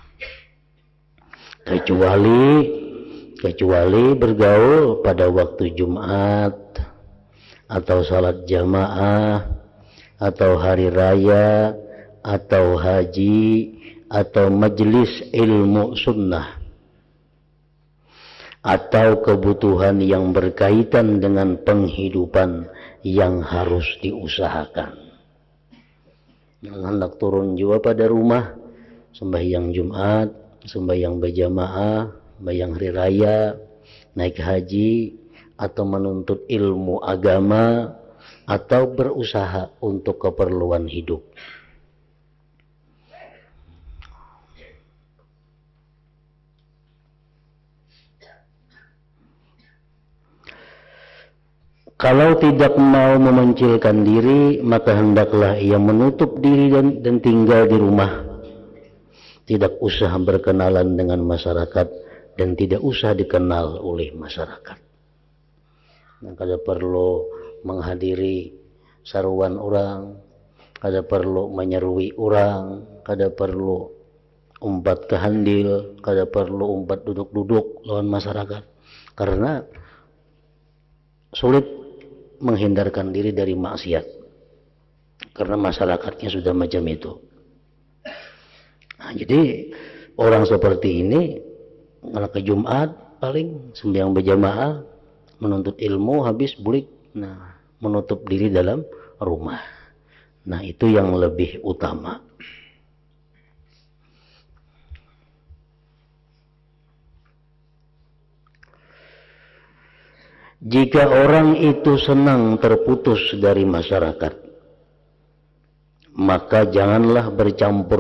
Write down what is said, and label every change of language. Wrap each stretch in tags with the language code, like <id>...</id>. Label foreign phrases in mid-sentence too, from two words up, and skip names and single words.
<id>Kecuali bergaul pada waktu Jumat atau salat jamaah atau hari raya atau haji atau majelis ilmu sunnah atau kebutuhan yang berkaitan dengan penghidupan yang harus diusahakan. Yang hendak turun jua pada rumah, sembahyang Jumat, sembahyang berjamaah, sembahyang hari raya, naik haji, atau menuntut ilmu agama, atau berusaha untuk keperluan hidup. Kalau tidak mau memencilkan diri, maka hendaklah ia menutup diri dan tinggal di rumah. Tidak usah berkenalan dengan masyarakat dan tidak usah dikenal oleh masyarakat. Nah,</id> <bjn>kada perlu menghadiri saruan orang, kada perlu menyerui orang, kada perlu umpat ke handil, kada perlu umpat duduk-duduk lawan masyarakat, karena sulit menghindarkan diri dari maksiat karena masyarakatnya sudah macam itu.</bjn> <id>Nah, jadi orang seperti ini kalau ke Jumat paling sembahyang berjamaah, menuntut ilmu, habis bulik, nah menutup diri dalam rumah. Nah, itu yang lebih utama. Jika orang itu senang terputus dari masyarakat, maka janganlah bercampur</id>